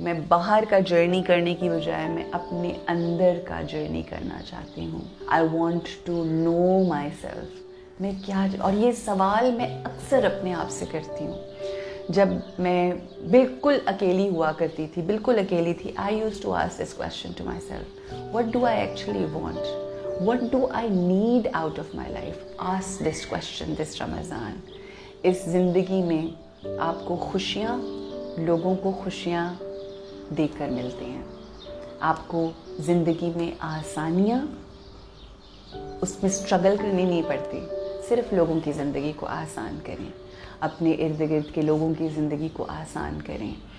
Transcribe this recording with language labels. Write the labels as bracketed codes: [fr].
[hi] मैं बाहर का जर्नी करने की बजाय मैं अपने अंदर का जर्नी करना चाहती हूँ. [en] I want to know myself. [hi] मैं क्या, और ये सवाल मैं अक्सर अपने आप से करती हूँ. जब मैं बिल्कुल अकेली हुआ करती थी, बिल्कुल अकेली थी, [en] I used to ask this question to myself. What do I actually want? What do I need out of my life? Ask this question this Ramadan. [hi] इस ज़िंदगी में आपको खुशियाँ, लोगों को खुशियाँ देकर मिलती हैं. आपको ज़िंदगी में आसानियाँ, उसमें स्ट्रगल करनी नहीं पड़ती. सिर्फ लोगों की ज़िंदगी को आसान करें, अपने इर्द गिर्द के लोगों की ज़िंदगी को आसान करें.